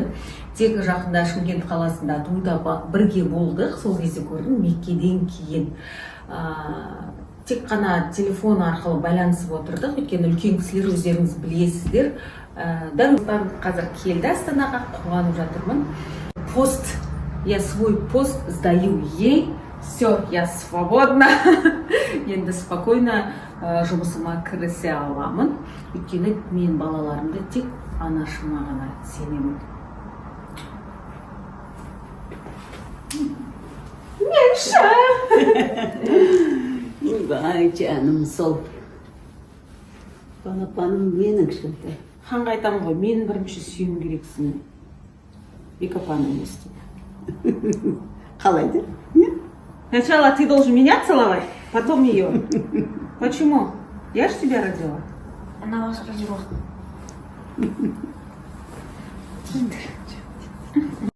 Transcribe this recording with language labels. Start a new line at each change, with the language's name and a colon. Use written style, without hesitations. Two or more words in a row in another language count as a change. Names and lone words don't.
Kazakh: Тек жақында Шымкент қаласында тойда бірге болдық, сол кезде көрдім, Меккеден кейін. Тек қана телефон арқылы байланысып отырдық, өйткені үлкен кісілер өздеріңіз білесіздер. Дәл қазір келді Астанаға, қуанып жатырмын.
Russian: Я свой пост сдаю ей, все, я свободна.
Kazakh: Енді спокойно жұмысыма кірісе аламын. Өйткені мен балаларымды тек анашыма ғана сенемін.
Turkish: Vay canım sol.
Kazakh: Балапаным менің кішкентай. Ханға айтамын ғой, мен бірінші сүйім керексің. Бек апаны емес деп. Қалай де?
Russian: Сначала ты должен меня целовать, потом ее. Почему? Я же тебя родила. Она вас родила.